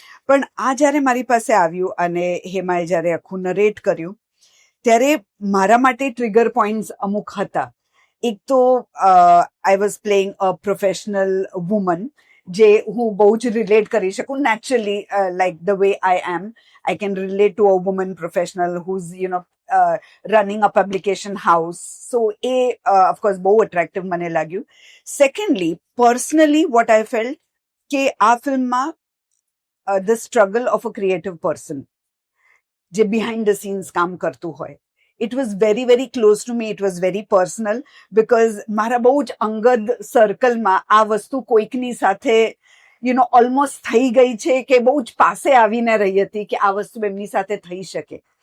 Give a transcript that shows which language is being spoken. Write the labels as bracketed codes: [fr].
[gu] પણ આ જ્યારે મારી પાસે આવ્યું અને હેમાએ જ્યારે આખું નરેટ કર્યું, ત્યારે મારા માટે ટ્રિગર પોઈન્ટ્સ અમુક હતા. [en] એક તો I was playing a professional woman, [gu] જે હું બહુ જ રિલેટ કરી શકું [en] Naturally, like the way I am. I can relate to a woman professional who's running a publication house. [gu] So of course બહુ attractive મને લાગ્યું. [en] Secondly, personally what I felt કે આ ફિલ્મમાં the struggle of a creative person જે behind the scenes કામ કરતું હોય, it was very very close to me. It was very personal because [gu] મારા બહુ જ અંગદ સર્કલમાં આ વસ્તુ કોઈકની સાથે ઓલમોસ્ટ થઈ ગઈ છે કે બહુ જ પાસે આવીને રહી હતી કે આ વસ્તુ એમની સાથે થઈ શકે.